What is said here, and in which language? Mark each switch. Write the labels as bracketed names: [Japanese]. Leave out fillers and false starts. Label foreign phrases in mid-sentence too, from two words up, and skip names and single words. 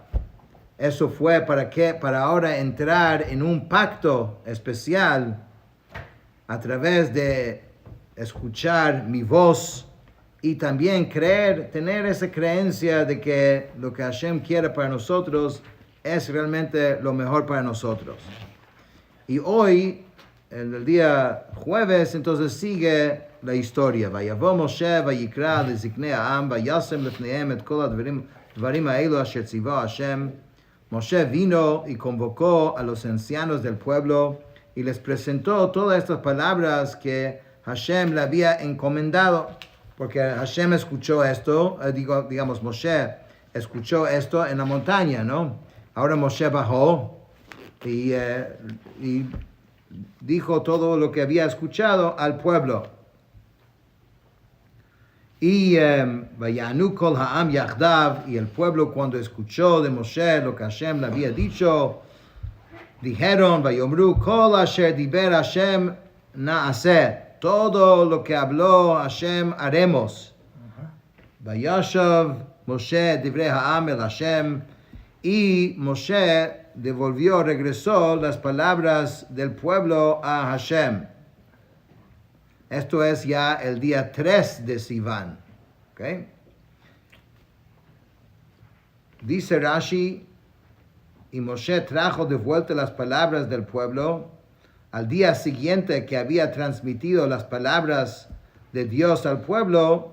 [Spanish] Eso fue para ahora entrar en un pacto especial a través de escuchar mi voz y también tener esa creencia de que lo que Hashem quiere para nosotros es realmente lo mejor para nosotros. Y hoy, en el día jueves, entonces sigue la historia. [Hebrew] ויבא משה ויקרא לזקני העם וישם לפניהם את כל הדברים האלה אשר צוהו השם. [Spanish] Moshe vino y convocó a los ancianos del pueblo y les presentó todas estas palabras que Hashem le había encomendado, porque Hashem escuchó esto, digamos Moshe escuchó esto en la montaña, ¿no? Ahora Moshe bajó y dijo todo lo que había escuchado al pueblo. [Hebrew] Y ויענו כל העם יחדו, [Spanish] y el pueblo cuando escuchó de Moshe lo que Hashem le había dicho, dijeron, [Hebrew] ויאמרו כל אשר דבר השם נעשה, [Spanish] todo lo que habló Hashem haremos. [Hebrew] וישב משה דברי העם אל השם, [Spanish] y Moshe regresó las palabras del pueblo a Hashem. Esto es ya el día 3 de Sivan. ¿Okay? Dice Rashi, y Moshe trajo de vuelta las palabras del pueblo al día siguiente que había transmitido las palabras de Dios al pueblo.